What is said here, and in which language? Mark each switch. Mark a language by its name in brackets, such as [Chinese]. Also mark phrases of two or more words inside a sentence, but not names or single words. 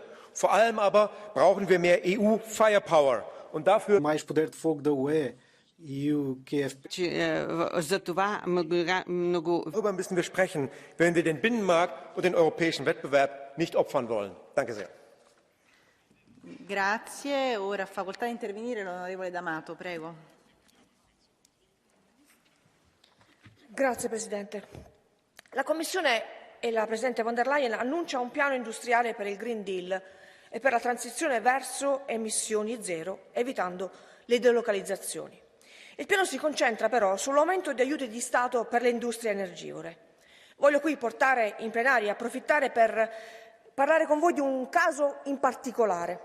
[German] Vor allem aber brauchen wir mehr EU-Firepower. Und dafür... Darüber müssen wir sprechen, wenn wir den Binnenmarkt und den europäischen Wettbewerb nicht opfern wollen. Danke sehr. [Italian] Grazie. Ora facoltà di intervenire l'onorevole D'Amato, prego. Grazie Presidente. La Commissione e la Presidente von der Leyen annuncia un piano industriale per il Green Deal e per la transizione verso emissioni zero, evitando le delocalizzazioni. Il piano si concentra però sull'aumento di aiuti di Stato per le industrie energivore. Voglio qui portare in plenaria e approfittare per parlare con voi di un caso in particolare.